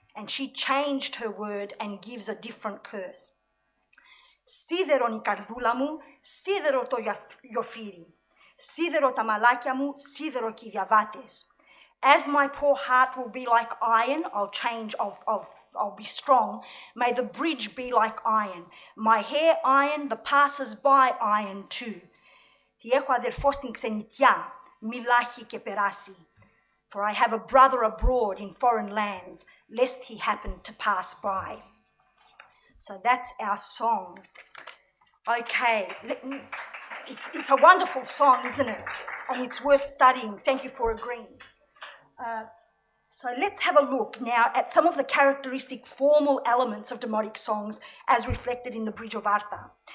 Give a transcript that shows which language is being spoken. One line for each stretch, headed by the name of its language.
English: And she changed her word and gives a different curse.
Greek: Σίδερον η καρδούλα μου, σίδερο το γιοφύρι. Σίδερο τα μαλάκια μου, σίδερο και οι διαβάτες.
English: As my poor heart will be like iron, I'll be strong. May the bridge be like iron. My hair iron, the passers-by iron too.
Greek: Τι έχω αδερφό στην ξενιτιά, μιλάχει και περάσει.
English: For I have a brother abroad in foreign lands, lest he happen to pass by. So that's our song. Okay, it's a wonderful song, isn't it? And it's worth studying. Thank you for agreeing. So let's have a look now at some of the characteristic formal elements of demotic songs as reflected in the Bridge of Arta.